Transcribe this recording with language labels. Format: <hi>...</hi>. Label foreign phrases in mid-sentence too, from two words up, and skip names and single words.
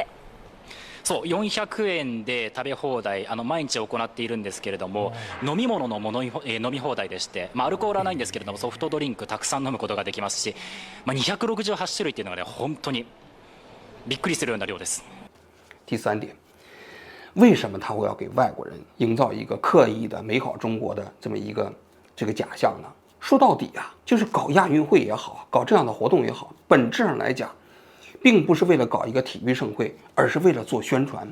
<ja>そう400円で食べ放題毎日行っているんですけれども、飲み物の飲み放題でして、アルコールはないんですけれどもソフトドリンクたくさん飲むことができますし、268種類っていうのがね本当にびっくりするような量です。</ja> <zh>第三点，为什么他会要给外国人营造一个刻意的美好中国的这么一个这个假象呢？说到底就是搞亚运会也好，搞这样的活动也好，本质上来讲，并不是为了搞一个体育盛会，而是为了做宣传。</zh>